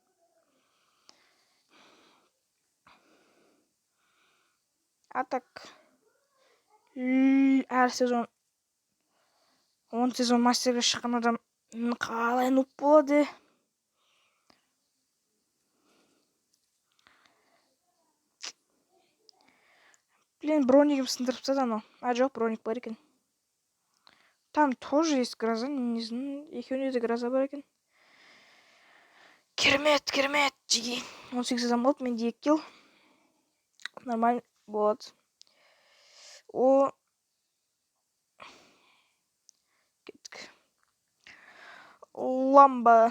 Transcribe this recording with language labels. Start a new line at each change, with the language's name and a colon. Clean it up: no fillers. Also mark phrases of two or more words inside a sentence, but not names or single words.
Russian: А так,
Kazakh: әр сезон 10 сезон мастерге шыққан адам қалай нуб болады? Блин, броникім сындырып тастады анау. Жоқ, броник бар екен.
Russian: Там тоже есть гроза, не знаю,
Kazakh: екеуінде де гроза бар екен. Керемет, Джиги. 18 адам болды, менде 2 килл. Нормально болады. Кеттік. Ламба.